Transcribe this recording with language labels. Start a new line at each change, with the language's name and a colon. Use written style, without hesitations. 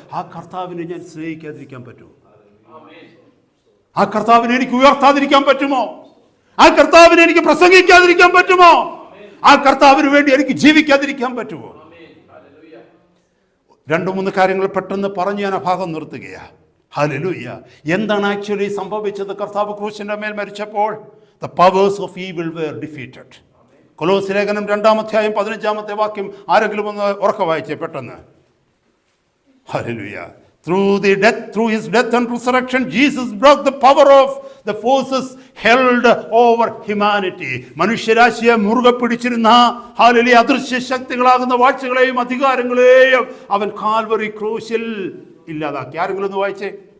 Malayalam: ആ കർത്താവിനെ ഞാൻ സ്നേഹിക്കാതിരിക്കാൻ പറ്റുമോ? ആ കർത്താവിനെ എനിക്ക് ഉയർത്താതിരിക്കാൻ പറ്റുമോ? ആ കർത്താവിനെ എനിക്ക് പ്രസംഗിക്കാതിരിക്കാൻ പറ്റുമോ? ആ കർത്താവിന് വേണ്ടി എനിക്ക് ജീവിക്കാതിരിക്കാൻ പറ്റുമോ? 2-3 കാര്യങ്ങൾ പെട്ടെന്ന് പറഞ്ഞ് ഞാൻ ആ ഭാഗം നിർത്തുകയാണ്. ഹല്ലേലൂയ. എന്താണ് ആക്ച്വലി സംഭവിച്ചത്? കർത്താവ് ക്രൂശിന്റെ മേൽ മരിച്ചപ്പോൾ
English: the powers of evil were defeated.
Malayalam: കൊലോസ്യ ലേഖനം 2-ാം അധ്യായം 15-ാമത്തെ വാക്യം ആരെങ്കിലും ഒന്ന് ഉറക്കെ വായിച്ചേ പെട്ടെന്ന്. Hallelujah.
English: Through his death and resurrection, Jesus broke the power of the forces held over humanity.
Malayalam: മനുഷ്യരാശിയെ മുറുകെ പിടിച്ചിരുന്ന ഹല്ലേലൂയ അദൃശ്യ ശക്തികളാകുന്ന വാഴ്ചകളെയും അധികാരങ്ങളെയും അവൻ കാൽവറി ക്രൂശിൽ ഇല്ലാതാക്കി. ആരെങ്കിലും ഒന്ന് വായിച്ചേ.